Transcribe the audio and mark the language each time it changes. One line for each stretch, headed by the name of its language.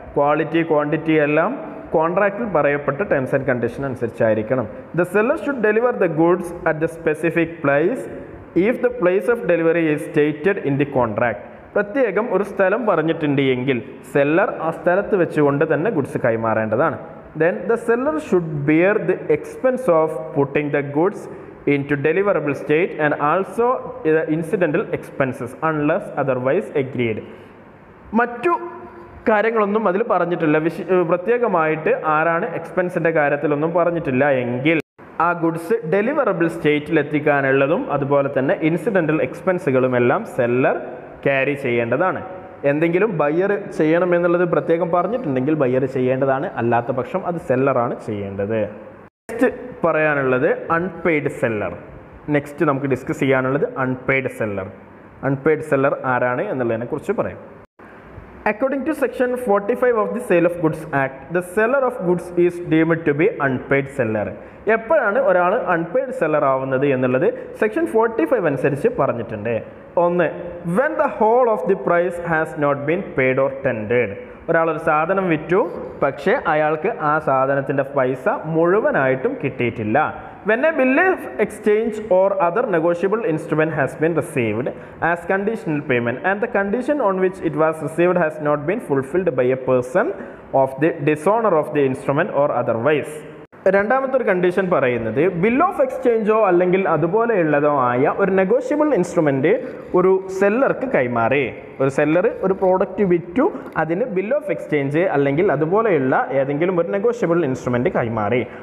Malayalam: Quality, quantity എല്ലാം കോൺട്രാക്റ്റിൽ പറയപ്പെട്ട terms and condition അനുസരിച്ചായിരിക്കണം.
English: The seller should deliver the goods at the specific place if the place of delivery is stated in the contract.
Malayalam: പ്രത്യേകം ഒരു സ്ഥലം പറഞ്ഞിട്ടുണ്ട് എങ്കിൽ seller ആ സ്ഥലത്ത് വെച്ചുകൊണ്ട് തന്നെ goods കൈമാറേണ്ടതാണ്.
English: Then the seller should bear the expense of putting the goods into deliverable state and also the incidental expenses unless otherwise agreed.
Malayalam: മറ്റു കാര്യങ്ങളൊന്നും അതിൽ പറഞ്ഞിട്ടില്ല. പ്രത്യേകമായിട്ട് ആരാണ് എക്സ്പെൻസിൻ്റെ കാര്യത്തിലൊന്നും പറഞ്ഞിട്ടില്ല എങ്കിൽ ആ ഗുഡ്സ് ഡെലിവറബിൾ സ്റ്റേറ്റിൽ എത്തിക്കാനുള്ളതും അതുപോലെ തന്നെ ഇൻസിഡൻ്റൽ എക്സ്പെൻസുകളുമെല്ലാം സെല്ലർ ക്യാരി ചെയ്യേണ്ടതാണ്. എന്തെങ്കിലും ബയ്യർ ചെയ്യണമെന്നുള്ളത് പ്രത്യേകം പറഞ്ഞിട്ടുണ്ടെങ്കിൽ ബയ്യർ ചെയ്യേണ്ടതാണ്, അല്ലാത്ത പക്ഷം അത് സെല്ലറാണ് ചെയ്യേണ്ടത്. നെക്സ്റ്റ് പറയാനുള്ളത് അൺപെയ്ഡ് സെല്ലർ. നെക്സ്റ്റ് നമുക്ക് ഡിസ്കസ് ചെയ്യാനുള്ളത് അൺപെയ്ഡ് സെല്ലർ. അൺപെയ്ഡ് സെല്ലർ ആരാണ് എന്നുള്ളതിനെ കുറിച്ച് പറയാം.
English: According to section 45 of the Sale of Goods Act, the seller of goods is deemed to be unpaid seller.
Malayalam: എപ്പോഴാണ് ഒരാൾ അൺപെയ്ഡ് സെല്ലർ ആവുന്നത് എന്നുള്ളത് സെക്ഷൻ 45 അനുസരിച്ച് പറഞ്ഞിട്ടുണ്ട്.
English: ഒന്ന്, when the whole of the price has not been paid or tendered.
Malayalam: ഒരാളൊരു സാധനം വിറ്റു, പക്ഷേ അയാൾക്ക് ആ സാധനത്തിൻ്റെ പൈസ മുഴുവനായിട്ടും കിട്ടിയിട്ടില്ല.
English: When a bill of exchange or other negotiable instrument has been received as conditional payment and the condition on which it was received has not been fulfilled by a person of the dishonor of the instrument or otherwise.
Malayalam: രണ്ടാമത്തെ ഒരു condition പറയുന്നത് bill of എക്സ്ചേഞ്ചോ അല്ലെങ്കിൽ അതുപോലെയുള്ളതോ ആയ ഒരു negotiable instrument ഒരു സെല്ലർക്ക് കൈമാറി. ഒരു seller ഒരു പ്രോഡക്റ്റ് വിറ്റു, അതിന് ബിൽ ഓഫ് എക്സ്ചേഞ്ച് അല്ലെങ്കിൽ അതുപോലെയുള്ള ഏതെങ്കിലും ഒരു നെഗോഷ്യബിൾ ഇൻസ്ട്രുമെൻ്റ് കൈമാറി.